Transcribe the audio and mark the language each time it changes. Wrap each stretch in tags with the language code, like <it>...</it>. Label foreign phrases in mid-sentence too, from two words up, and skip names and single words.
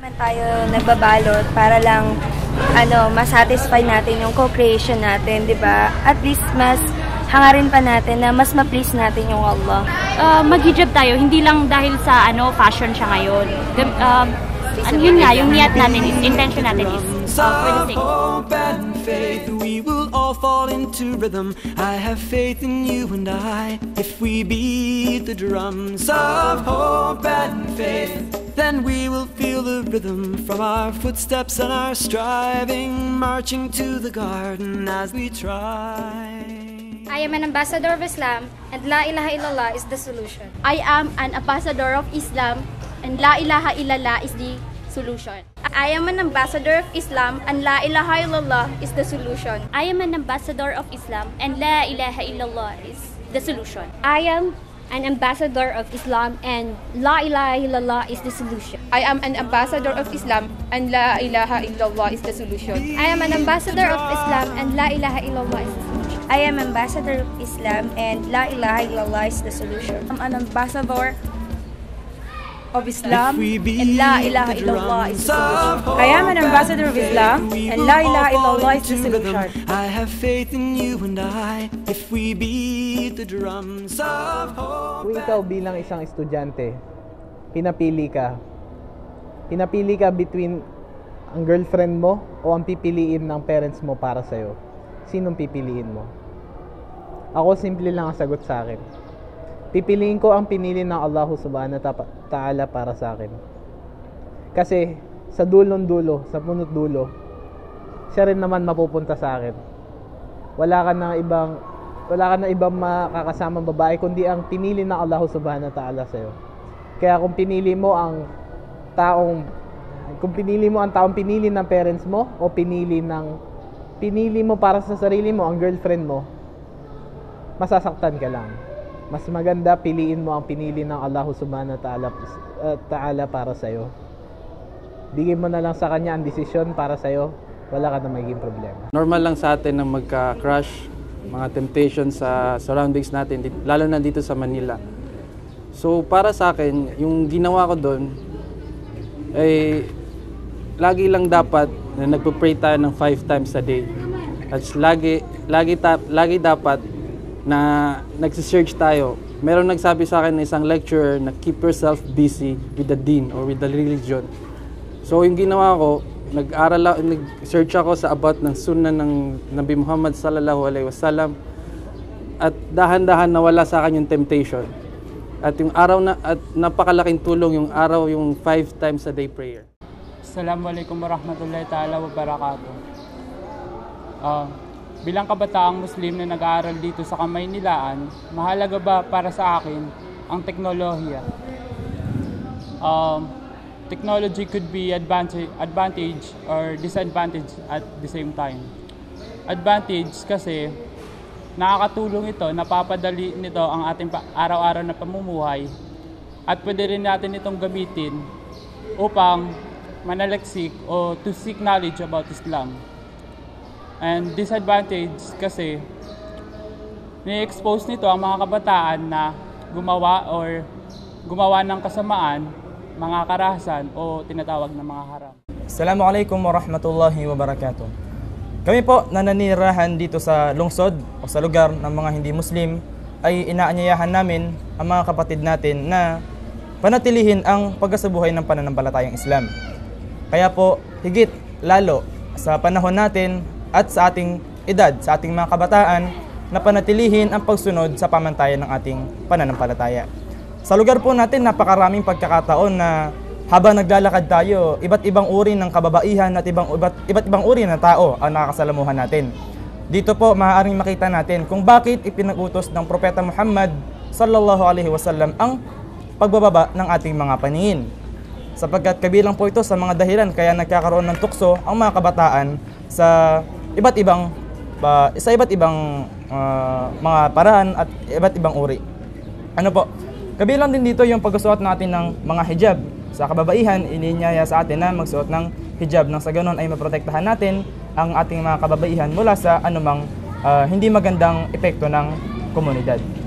<tl>Naman tayo nagbabalot para lang masatisfy natin yung co-creation natin, di ba? At least mas hangarin pa natin na mas ma-please natin yung Allah. Mag-hijab tayo, hindi lang dahil sa fashion siya ngayon. Yun nga, yung niyat natin is, intention natin is</tl> <en>for the sake. hope and faith, we will all fall into rhythm. I have faith in you and I. If we beat the drums of hope and faith, then we will feel the rhythm from our footsteps and our striving, marching to the garden as we try. I am an ambassador of Islam and</en> <ar>لا إله إلا الله</ar> <en>is the solution. I am an ambassador of Islam and</en> <ar>لا إله إلا الله</ar> <en>is the solution. I am an ambassador of Islam and</en> <ar>لا إله إلا الله</ar> <en>is the solution. I am an ambassador of Islam and</en> <ar>لا إله إلا الله</ar> <en>is the solution. I am an ambassador of Islam and</en> <ar>لا إله إلا الله</ar> <en>is the solution. I am an ambassador of Islam and</en> <ar>لا إله إلا الله</ar> <en>is the solution. I am an ambassador of Islam and</en> <ar>لا إله إلا الله</ar> <en>is the solution. I am ambassador of Islam and</en> <ar>لا إله إلا الله</ar> <en>is the solution. I'm an ambassador of Islam and</en> <ar>لا إله إلا الله</ar> <en>is the solution. I am an ambassador of Islam and</en> <ar>لا إله إلا الله</ar> <en>is the solution. I have faith in you and I. If we beat the drums of hope.</en> <tl>Kung ikaw bilang isang estudyante, pinapili ka between ang girlfriend mo o ang pipiliin ng parents mo para sa'yo. Sinong pipiliin mo? Ako, simple lang ang sagot sa akin. Pipiliin ko ang pinili ng Allah</tl> <ar>سبحانه وتعالى</ar> <tl>para sa akin. Kasi sa dulong-dulo, sa punot dulo, siya rin naman mapupunta sa akin. Wala ka na ibang makakasamang babae kundi ang pinili ng Allah</tl> <ar>سبحانه وتعالى</ar> <tl>sa'yo. Kaya kung pinili mo ang taong pinili ng parents mo o pinili mo para sa sarili mo ang girlfriend mo, masasaktan ka lang. Mas maganda piliin mo ang pinili ng Allah</tl> <ar>سبحانه وتعالى</ar> <tl>para sa'yo. Bigyan mo na lang sa kanya ang desisyon para sa'yo, wala ka na magiging problema. Normal lang sa atin na magka-crush, mga temptation sa surroundings natin, lalo na dito sa Manila. So para sa akin, yung ginawa ko doon ay lagi lang dapat na nagpo-pray tayo ng</tl> <en>5 times a day.</en> <tl>At lagi dapat na nagsisearch tayo meron nagsabi sa akin na isang lecturer na</tl> <en>keep yourself busy with the deen or with the religion.</en> <tl>So yung ginawa ko, nag-search ako sa about ng sunnah ng Nabi Muhammad</tl> <ar>صلى الله عليه وسلم,</ar> <tl>at dahan-dahan nawala sa akin yung temptation. At yung araw na, at napakalaking tulong yung araw, yung</tl> <en>5 times a day prayer.</en> <ar>السلام عليكم ورحمة الله تعالى وبركاته.</ar> <tl>Bilang kabataang Muslim na nag-aaral dito sa Kamaynilaan, mahalaga ba para sa akin ang teknolohiya?</tl> <en>Technology could be advantage or disadvantage at the same time.</en> <tl>Advantage kasi nakakatulong ito, napapadali nito ang ating araw-araw na pamumuhay, at pwede rin natin itong gamitin upang manaliksik o</tl> <en>to seek knowledge about Islam.</en> <tl>And disadvantage kasi ni-expose nito ang mga kabataan na gumawa ng kasamaan, mga karahasan o tinatawag na mga haram.</tl> <ar>السلام عليكم ورحمة الله وبركاته.</ar> <tl>Kami po na nanirahan dito sa lungsod o sa lugar ng mga hindi Muslim ay inaanyayahan namin ang mga kapatid natin na panatilihin ang pagkasabuhay ng pananampalatayang Islam. Kaya po higit lalo sa panahon natin at sa ating edad, sa ating mga kabataan, na panatilihin ang pagsunod sa pamantayan ng ating pananampalataya. Sa lugar po natin, napakaraming pagkakataon na habang naglalakad tayo, iba't ibang uri ng kababaihan at iba't ibang uri ng tao ang nakakasalamuhan natin. Dito po maaaring makita natin kung bakit ipinag-utos ng Propeta Muhammad</tl> <ar>صلى الله عليه وسلم</ar> <tl>ang pagbababa ng ating mga paningin. Sapagkat kabilang po ito sa mga dahilan kaya nagkakaroon ng tukso ang mga kabataan sa iba't ibang mga paraan at iba't ibang uri. Ano po? Kabilang din dito yung pagsuot natin ng mga hijab. Sa kababaihan, ininyaya sa atin na magsuot ng hijab nang sa ganoon ay maprotektahan natin ang ating mga kababaihan mula sa anumang hindi magandang epekto ng komunidad.</tl>